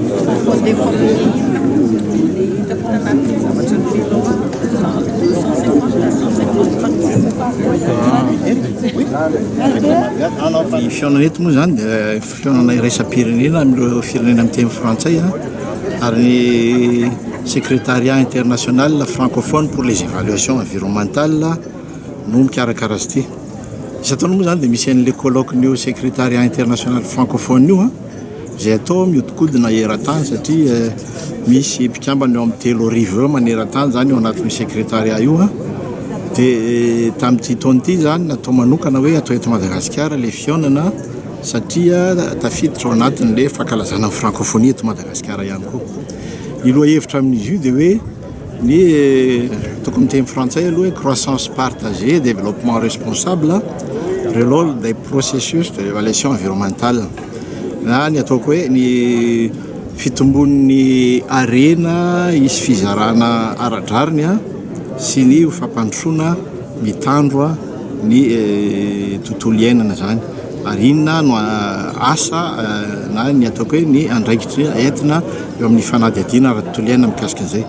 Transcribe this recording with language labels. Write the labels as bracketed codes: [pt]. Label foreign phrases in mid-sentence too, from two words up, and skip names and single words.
[mg] Ny fihaonana eto moa zany dia fihaonana iraisam-pirenena amin'ireo firenena amin'ny teny frantsay ary ny [fr] secrétariat international francophone pour les évaluations environnementales [mg] no mikarakara azy ity. Isan-taona moa zany dia misy an'ilay colloque nio [fr] secrétariat international francophone [mg] io izay atao mihodinkodina eran-tany satria misy mpikambana eo amin'ny 3 arivo eo maneran-tany zany eo anatin'ny secrétariat io dia tamin'ity taona ity zany natao manokana hoe atao eto Madagasikara ilay fihaonana satria tafiditra ao anatin'ilay fankalazana ny francophonie eto Madagasikara ihany koa. Ny lohahevitra amin'izy io dia hoe ny toko amin'ny teny frantsay aloha hoe [fr] croissance partagée, développement responsable, relôle des processus de l'évaluation environnementale. [mg] Na ny ataoko hoe ny fitombon'ny arena isy fizarana ara-drariny sy ny fampandrosoana mitandro ny tontolo iainana zany. Ary inona no asa na ny ataoko hoe ny andraikitra entina eo amin'ny fanadihadiana ara-tontolo iainana mikasika an'izay.